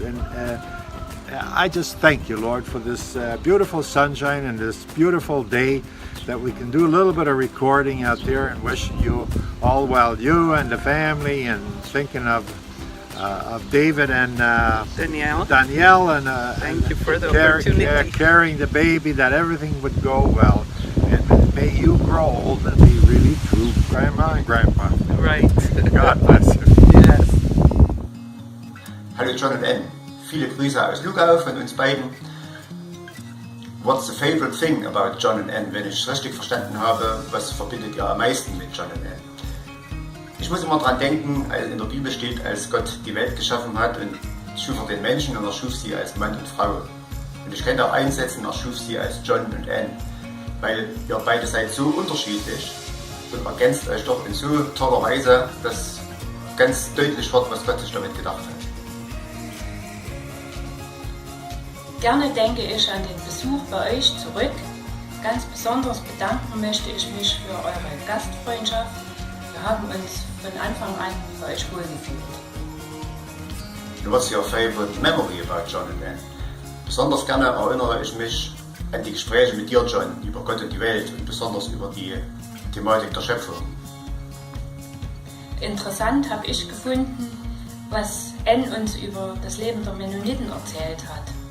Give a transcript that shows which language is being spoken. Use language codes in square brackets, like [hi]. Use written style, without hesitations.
[en] And I just thank you, Lord, for this beautiful sunshine and this beautiful day that we can do a little bit of recording out there, and wishing you all well, you and the family, and thinking of David and Danielle, and thank you for the opportunity. Carrying the baby, that everything would go well. And may you grow old and be really true grandma and grandpa. Right. God bless you. Yes. [de] Hallo John und Ann. Viele Grüße aus Lugau von uns beiden. [en] What's the favorite thing about John and Ann? [de] Wenn ich es richtig verstanden habe, was verbindet ihr am meisten mit John und Ann? Ich muss immer dran denken, als in der Bibel steht, als Gott die Welt geschaffen hat und schuf er den Menschen und er schuf sie als Mann und Frau. Und ich könnte auch einsetzen, er schuf sie als John und Ann. Weil ihr beide seid so unterschiedlich und ergänzt euch doch in so toller Weise, dass ganz deutlich wird, was Gott sich damit gedacht hat. Gerne denke ich an den Besuch bei euch zurück. Ganz besonders bedanken möchte ich mich für eure Gastfreundschaft. Wir haben uns von Anfang an bei euch wohlgefühlt. [en] What's your favorite memory about John and Ann? [de] Besonders gerne erinnere ich mich an die Gespräche mit dir, John, über Gott und die Welt und besonders über die Thematik der Schöpfung. Interessant habe ich gefunden, was Ann uns über das Leben der Mennoniten erzählt hat.